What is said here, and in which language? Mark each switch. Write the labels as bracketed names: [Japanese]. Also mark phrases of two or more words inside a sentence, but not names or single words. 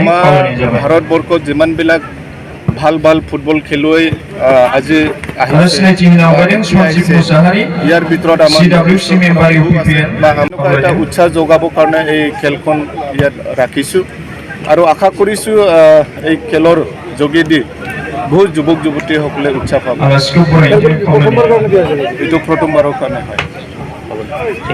[Assamese] আমাৰ [Bodo] खावलायनाय जाबाय [Assamese] ভাৰতবৰ্ষত যিমান বিলাক ভাল ভাল ফুটবল খেলুৱৈ আজি [Bodo] आरो सिनायथि होनो आवगायदों सञ्जीब मुसाहारि [Assamese] ইয়াৰ ভিতৰত আমাৰ CWC মেম্বাৰ UPPL বা এনেকুৱা এটা উৎসাহ যোগাবৰ কাৰণে এই খেলখন ইয়াত ৰাখিছোঁ আৰু আশা কৰিছোঁ এই খেলৰ যোগেদি বহুত যুৱক যুৱতীসকলে উৎসাহ পাব [Bodo] आलासिखौ बरायनो खावलायनाय [Assamese] এইটো প্ৰথমবাৰৰ কাৰণে হয়